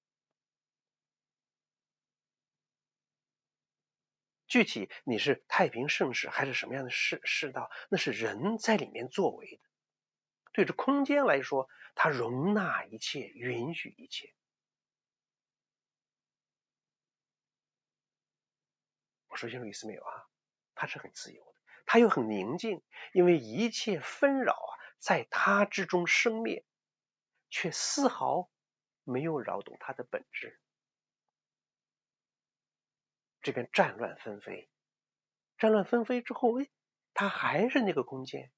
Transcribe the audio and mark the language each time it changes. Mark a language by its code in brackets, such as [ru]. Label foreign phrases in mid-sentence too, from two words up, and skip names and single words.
[zh] 具體你是太平盛世還是什麼樣的世道，那是人在裡面作為的。對這空間來說，它容納一切，允許一切。我說清楚意思沒有啊？它是很自由的，它又很寧靜，因為一切紛擾啊，在它之中生滅，卻絲毫沒有擾動它的本質。這邊戰亂紛飛，戰亂紛飛之後，它還是那個空間。